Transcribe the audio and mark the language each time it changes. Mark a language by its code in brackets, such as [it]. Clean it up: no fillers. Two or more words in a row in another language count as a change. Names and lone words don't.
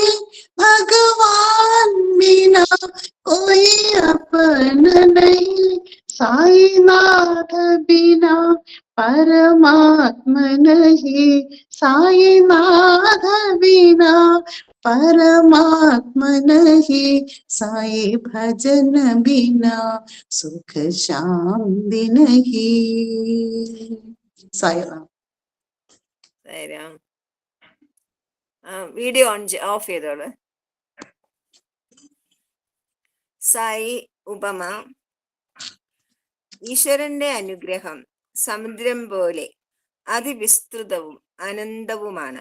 [hi] भगवान बिना कोई अपन नहीं, साई नाथ बिना परमात्मा नहीं, साई नाथ बिना परमात्मा नहीं, साई भजन बिना सुख शांति नहीं. साई राम. [ml] സായിരാം. വീഡിയോ ഓഫ് ചെയ്തോളൂ. സായി ഉപമ. ഈശ്വരന്റെ അനുഗ്രഹം സമുദ്രം പോലെ അതിവിസ്തൃതവും അനന്തവുമാണ്.